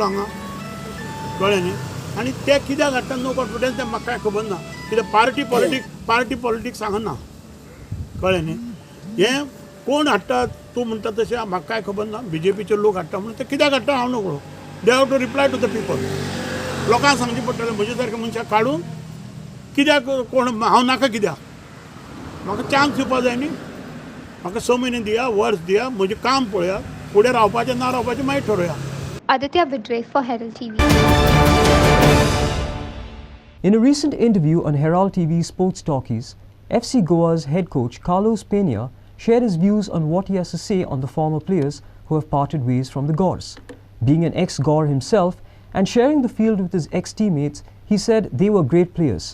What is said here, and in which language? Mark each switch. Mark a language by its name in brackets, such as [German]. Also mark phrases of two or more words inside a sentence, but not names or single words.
[Konkani] हांगा कळ्ळें न्ही आनी ते कित्याक हाडटा [English] no confidence [Konkani] तें म्हाका कांय खबर ना कित्याक [English] party politics [Konkani] हांगा ना कळ्ळें न्ही हें कोण हाडटा तूं म्हणटा तशें म्हाका कांय खबर ना BJPचे लोक हाडटा म्हणून ते कित्याक हाडटा हांव नकळो [English] they have to reply to the people [Konkani] लोकांक सांगचें पडटलें म्हजे सारके मनशाक काडून कित्याक कोण हांव नाका कित्याक म्हाका चान्स दिवपा जाय न्ही म्हाका 6 म्हयने दिया वर्स दिया म्हजें काम पळया फुडें रावपाचें ना रावपाचें मागीर ठरया. [English] Aditya Bidre for Herald TV. In a recent interview on Herald TV Sports Talkies, FC Goa's head coach Carlos Peña shared his views on what he has to say on the former players who have parted ways from the Gors. Being an ex-Gor himself and sharing the field with his ex-teammates, he said they were great players.